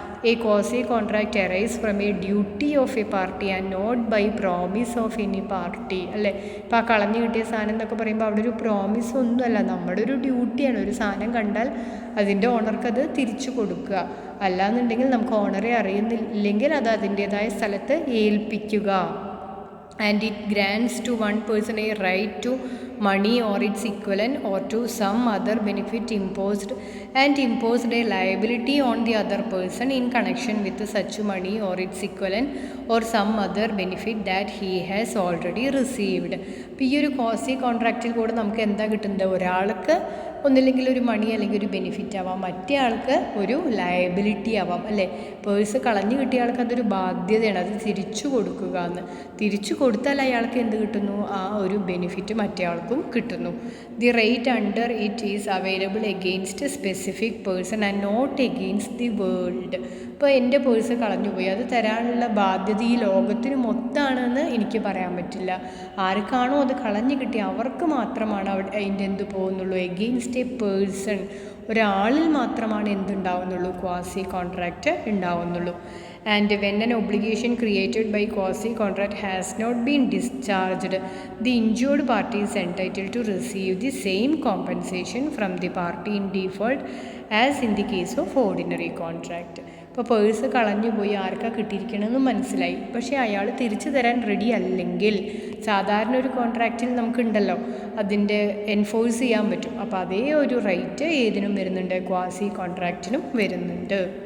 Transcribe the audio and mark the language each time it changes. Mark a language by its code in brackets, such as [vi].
[en] A quasi contract arise from a duty of a party and not by promise of any party. [ml] അല്ലേ, ഇപ്പോൾ ആ കളഞ്ഞു കിട്ടിയ സാധനം എന്നൊക്കെ പറയുമ്പോൾ അവിടെ ഒരു പ്രോമിസ് ഒന്നുമല്ല, നമ്മുടെ ഒരു ഡ്യൂട്ടിയാണ്. ഒരു സാധനം കണ്ടാൽ അതിൻ്റെ ഓണർക്ക് അത് തിരിച്ചു കൊടുക്കുക. അല്ലാന്നുണ്ടെങ്കിൽ നമുക്ക് ഓണറെ അറിയുന്നില്ലെങ്കിൽ അത് അതിൻ്റേതായ സ്ഥലത്ത് ഏൽപ്പിക്കുക. [en] And it grants to one person a right to money or its equivalent or to some other benefit imposed a liability on the other person in connection with such money or its equivalent or some other benefit that he has already received. [ml] അപ്പോൾ ഈ ഒരു quasi കോൺട്രാക്റ്റിൽ കൂടെ നമുക്ക് എന്താ കിട്ടുന്നത്, ഒരാൾക്ക് ഒന്നില്ലെങ്കിൽ ഒരു മണി അല്ലെങ്കിൽ ഒരു ബെനിഫിറ്റ് ആവാം, മറ്റേ ആൾക്ക് ഒരു ലയബിലിറ്റി ആവാം. അല്ലേ, പേഴ്സ് കളഞ്ഞു കിട്ടിയ ആൾക്ക് അതൊരു ബാധ്യതയാണ്, അത് തിരിച്ചു കൊടുക്കുക എന്ന്. തിരിച്ചു കൊടുത്താൽ അയാൾക്ക് എന്ത് കിട്ടുന്നു, ആ ഒരു ബെനിഫിറ്റ് മറ്റേ ആൾക്കും കിട്ടുന്നു. [en] The right under it is available against specific person and not against the world. [ml] ഇപ്പോൾ എൻ്റെ പേഴ്സ് കളഞ്ഞുപോയി, അത് തരാനുള്ള ബാധ്യത ഈ ലോകത്തിന് മൊത്തമാണെന്ന് എനിക്ക് പറയാൻ പറ്റില്ല. ആർക്കാണോ അത് കളഞ്ഞു കിട്ടി അവർക്ക് മാത്രമാണ് അവിടെ അതിൻ്റെ എന്ത് പോകുന്നുള്ളൂ, [en] against a person, [ml] ഒരാളിൽ മാത്രമാണ് എന്തുണ്ടാവുന്നുള്ളൂ, quasi contract ഉണ്ടാവുന്നുള്ളൂ. [en] And when an obligation created by quasi contract has not been discharged, the injured party is entitled to receive the same compensation from the party in default as in the case of ordinary contract. [ml] ഇപ്പോൾ purse കളഞ്ഞു പോയി, ആർക്കാണ് കിട്ടിയിരിക്കണമെന്ന് മനസ്സിലായി, പക്ഷേ അയാൾ തിരിച്ചു തരാൻ ready അല്ലെങ്കിൽ സാധാരണ ഒരു കോൺട്രാക്റ്റിൽ നമുക്കുണ്ടല്ലോ അതിൻ്റെ എൻഫോഴ്സ് ചെയ്യാൻ പറ്റും. അപ്പോൾ അതേ ഒരു റൈറ്റ് ഏതിനും വരുന്നുണ്ട്, ക്വാസി കോൺട്രാക്റ്റിനും വരുന്നുണ്ട്.